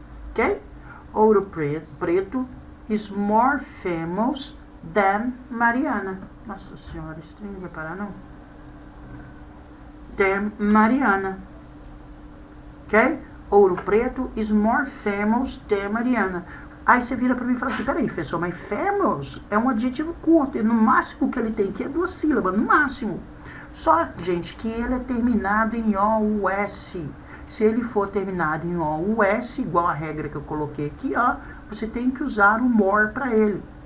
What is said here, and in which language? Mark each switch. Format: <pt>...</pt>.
<en>Ok? Ouro Preto is more famous than Mariana.</en> <pt>Nossa senhora, esse trem não vai parar, não?</pt> <en>Than Mariana. Ok? Ouro Preto is more famous than Mariana.</en> <pt>Aí você vira pra mim e fala assim, peraí, professor, mas famous é um adjetivo curto. E no máximo que ele tem aqui é 2 sílabas, no máximo. Só, gente, que ele é terminado em OUS. Se ele for terminado em OUS, igual a regra que eu coloquei aqui, ó, você tem que usar o more para ele.</pt>